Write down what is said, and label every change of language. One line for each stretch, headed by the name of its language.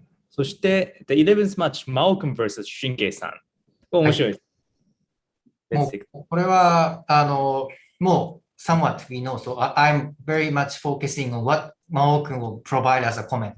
Japanese: そして、
English: The 11th match, Malcolm vs.
Japanese: 神経さん。面白いです。もうこれは、もう、
English: somewhat we know. So I'm very much focusing on what Mao君 will provide as a comment.